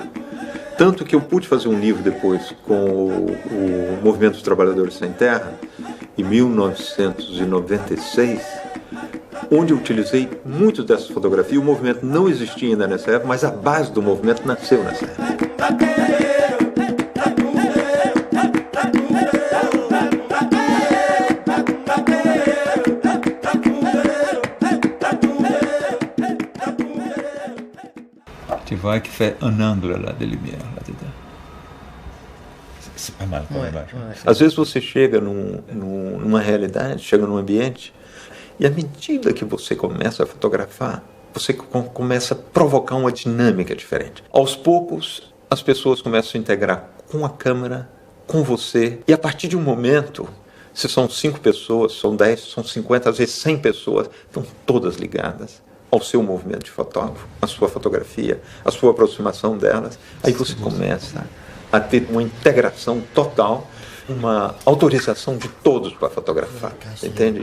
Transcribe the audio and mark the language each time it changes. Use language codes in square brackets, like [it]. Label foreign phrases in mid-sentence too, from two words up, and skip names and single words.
[pt] Tanto que eu pude fazer um livro depois com o Movimento dos Trabalhadores Sem Terra, em 1996, onde eu utilizei muito dessa fotografia. O movimento não existia ainda nessa época, mas a base do movimento nasceu nessa época. [fr] Tu vois qu'il fait un angle là de lumière là-dedans. C'est pas mal comme image. [pt] Às vezes você chega numa realidade, chega num ambiente, e à medida que você começa a fotografar, você começa a provocar uma dinâmica diferente. Aos poucos, as pessoas começam a se integrar com a câmera, com você, e a partir de um momento, se são 5 pessoas, são 10, são 50, às vezes 100 pessoas, estão todas ligadas ao seu movimento de fotógrafo, a sua fotografia, a sua aproximação delas, aí você começa a ter uma integração total, uma autorização de todos para fotografar, entende?